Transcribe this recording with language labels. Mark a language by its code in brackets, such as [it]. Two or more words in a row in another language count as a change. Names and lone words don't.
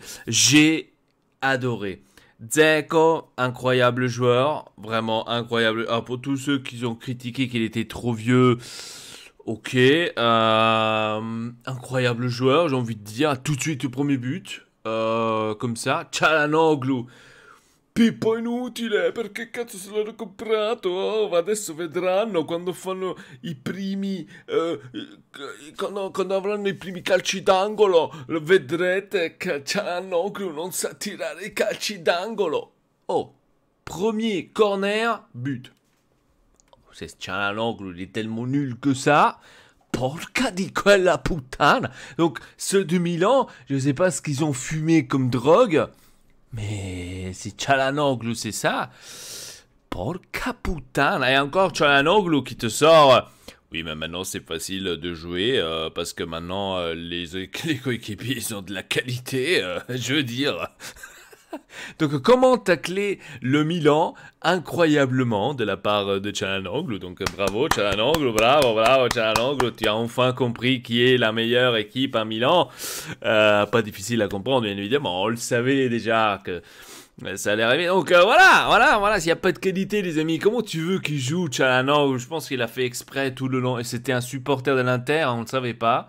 [fr] J'ai adoré. Dzeko, incroyable joueur, vraiment incroyable. Ah, pour tous ceux qui ont critiqué qu'il était trop vieux, ok, incroyable joueur, j'ai envie de dire, tout de suite le premier but, comme ça, [it] Çalhanoğlu, Pippo inutile, perché cazzo se l'hanno comprato? Oh, adesso vedranno quando fanno i primi, quando avranno i primi calci d'angolo, vedrete che Çalhanoğlu non sa tirare i calci d'angolo. [fr] Oh, premier corner, but. C'est Çalhanoğlu, il est tellement nul que ça. [it] Porca di quella puttana. [fr] Donc, ceux de Milan, je ne sais pas ce qu'ils ont fumé comme drogue, mais si Çalhanoğlu, c'est ça. [it] Porca puttana. [fr] Et encore Çalhanoğlu qui te sort. Oui, mais maintenant c'est facile de jouer parce que maintenant les coéquipiers ils ont de la qualité, je veux dire. Donc comment tacler le Milan incroyablement de la part de Çalhanoğlu. Donc bravo Çalhanoğlu, bravo, bravo Çalhanoğlu, tu as enfin compris qui est la meilleure équipe à Milan. Pas difficile à comprendre bien évidemment, on le savait déjà que ça allait arriver. Donc voilà, s'il n'y a pas de qualité les amis, comment tu veux qu'il joue Çalhanoğlu? Je pense qu'il a fait exprès tout le long et c'était un supporter de l'Inter, on ne le savait pas.